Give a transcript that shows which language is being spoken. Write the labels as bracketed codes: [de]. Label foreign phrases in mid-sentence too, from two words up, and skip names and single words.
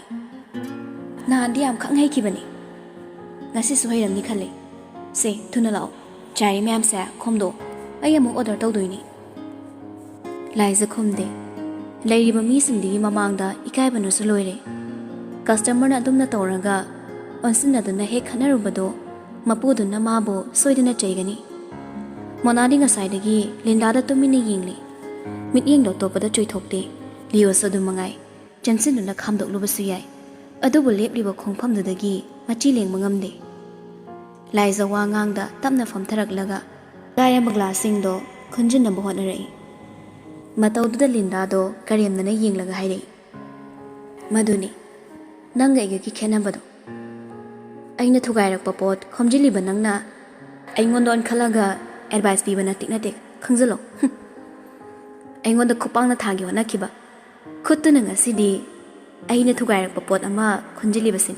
[mni] Nahandi am khang hai kibani. Ngasi su hairamni khale. Se thuna lao. Chari myam sa khomdo. Ai amu order tawdoini. Laiza khomde. Lairiba mi singdi mamangda ikai banu su loire. Customer na dumna tawraga onsinna duna he khanarubado mapudu na mabo soidina chaigani. Monadi ngasaidagi Linda da tumini yingli. Mit yingdo topada choithokte. Leo sadu mangai. Jansin na khamdok lubasu yai. Adubu lepliba khongphamdudagi machi leng mangamde. Laiza wa ngangda tapna famtharaklaga gaya magla singdo khunjinna bohonarei. Mataududa Linda do karemnana yinglaga hairei. Maduni nanga igagi khenabado. Aina thugairakpa pot khomjiliba nangna aingonda onkhalaga advice piba natik natik khangzalo. Aingonda khupangna thagi honakiba. Khutuna ngasidi aina thugairakpa pot ama khunjilibasini.